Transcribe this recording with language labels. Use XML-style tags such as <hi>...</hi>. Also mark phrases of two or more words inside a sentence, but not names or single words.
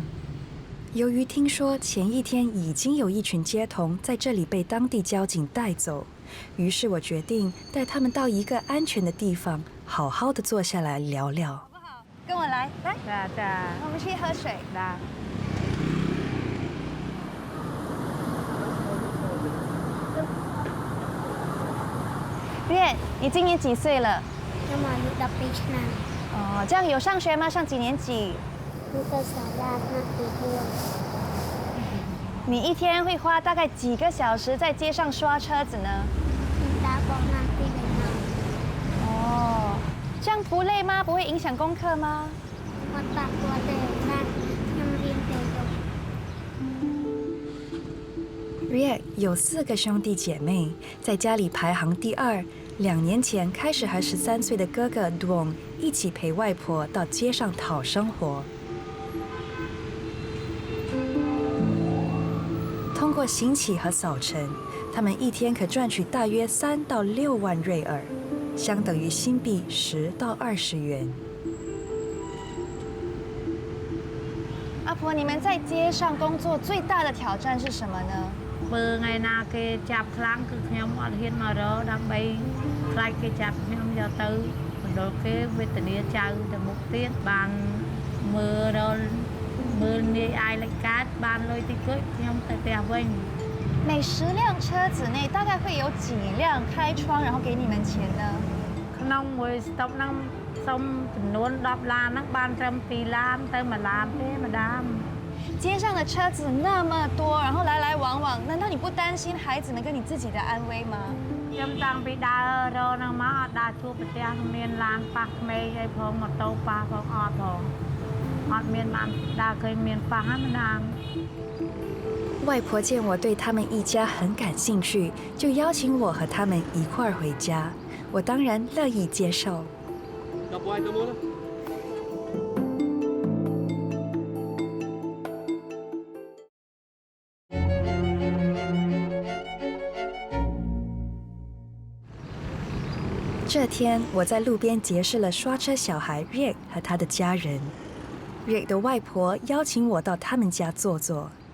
<zh>由于听说前一天已经有一群街童在这里被当地交警带走，于是我决定带他们到一个安全的地方，好好的坐下来聊聊。跟我来，来，</zh> <km>จ้า</km> <zh>我们去喝水。</zh> <km>จ้า</km> <zh>月，你今年几岁了？</zh> <km>ខ្ញុំអាយុ12ឆ្នាំ</km> <zh>哦，这样有上学吗？上几年级？</zh> <km>ខ្ញុំទៅសាលាឆ្នាំទី4</km> <zh>你一天会花大概几个小时在街上刷车子呢？</zh> <km>ខ្ញុំដើរបោះណាំពី1ម៉ោង</km> <zh>哦，这样不累吗？不会影响功课吗？</zh> <km>អត់ប៉ះពាល់ទេណាខ្ញុំរៀនទៅយប់</km> <zh>Riek 有4个兄弟姐妹，在家里排行第2。2年前开始和13岁的哥哥 Duong 一起陪外婆到街上讨生活。通过行乞和扫尘，他们一天可赚取大约3到6万瑞尔，相等于新币10到20元。阿婆，你们在街上工作最大的挑战是什么呢？</zh> <km>បើថ្ងៃណាគេចាប់ខ្លាំងគឺខ្ញុំអត់ហ៊ានមករកដើម្បីខ្លាចគេចាប់ខ្ញុំយកទៅបណ្ដុលគេវេទនាចៅទៅមុខទៀតបានមើលដល់មើលនាយអាយលេចកើតបានលុយតិចតួចខ្ញុំទៅផ្ទះវិញ</km> <zh>每10辆车子内大概会有几辆开窗，然后给你们钱呢？</zh> <km>ក្នុងមួយស្តុបហ្នឹងសុំចំនួន10ឡានហ្នឹងបានត្រឹម2ឡានទៅ1ឡានទេម្ដាម</km> <zh>街上的车子那么多，然后来来往往，难道你不担心孩子们跟你自己的安危吗？</zh> <km>ខ្ញុំតាំងពីដើររហ្នឹងមកអត់ដើរជួបប្រទះមានឡានប៉ះក្មេងអីផងម៉ូតូប៉ះផងអត់ផងអត់មានបានដើរឃើញមានប៉ះហ្នឹងម្ដាម</km> <zh>外婆见我对他们一家很感兴趣，就邀请我和他们一块儿回家。我当然乐意接受。 这天，我在路边结识了刷车小孩 Riek 和他的家人。Riek 的外婆邀请我到他们家坐坐。</zh>